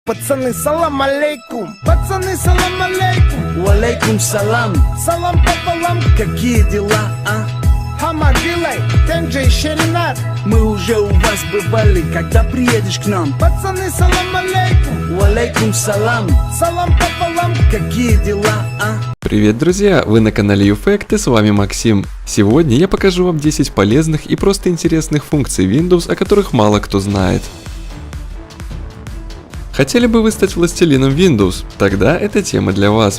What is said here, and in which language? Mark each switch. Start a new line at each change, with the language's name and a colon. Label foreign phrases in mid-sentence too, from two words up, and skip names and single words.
Russian: Пацаны,
Arabic: السلام عليكم.
Russian: Пацаны,
Arabic: السلام عليكم. وعليكم السلام.
Russian: Салам пополам. Какие дела, а? Хамадилай, Тенджей Шеринат. Мы уже у вас бывали, когда приедешь к нам? Пацаны,
Arabic: السلام عليكم. وعليكم السلام.
Russian: Салам пополам. Какие дела, а? Привет, друзья! Вы на канале YouFact и с вами Максим. Сегодня я покажу вам 10 полезных и просто интересных функций Windows, о которых мало кто знает. Хотели бы вы стать властелином Windows? Тогда эта тема для вас.